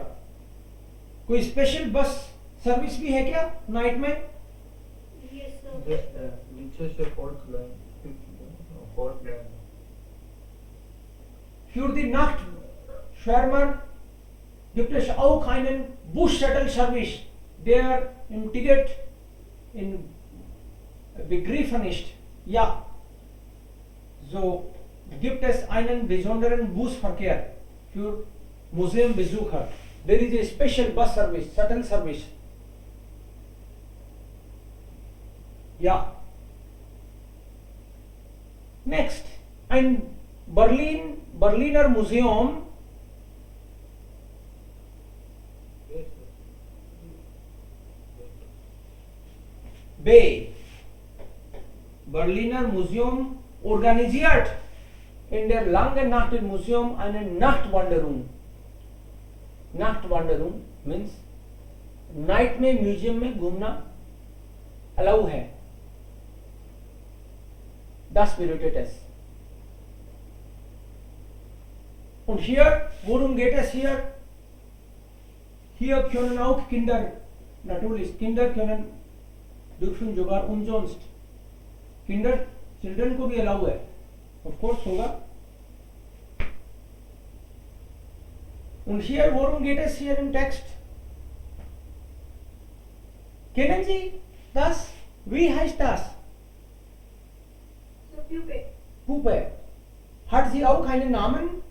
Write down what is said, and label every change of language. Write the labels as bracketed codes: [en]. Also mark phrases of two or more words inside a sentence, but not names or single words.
[hi] कोई [en] special bus service [hi] भी है क्या नाइट में? [en] yes, sir. Just Winchester Port line. [de] Für die Nacht Schwärmer gibt es auch einen Bus-Shuttle-Service, der im Ticket in begriffen ist. Ja, so gibt es einen besonderen Busverkehr für Museumbesucher. [en] There is a special bus service, shuttle service. [de] Ja. [en] Next, [de] ein Berliner Museum. B. Berliner Museum organisiert in der Langen Nacht im Museum eine Nachtwanderung. [hi] Nachtwanderung means नाइट में म्यूजियम में घूमना अलाउ है. [de] Das bedeutet es. Und hier, worum geht es hier? Hier können auch Kinder, natürlich, Kinder dürfen sogar umsonst. [hi] Children को भी अलाउ है, [en] of course होगा. [de] Und hier, worum geht es hier im Text? Kennen Sie das? Wie heißt das? So Puppe. Puppe. Hat sie auch einen Namen?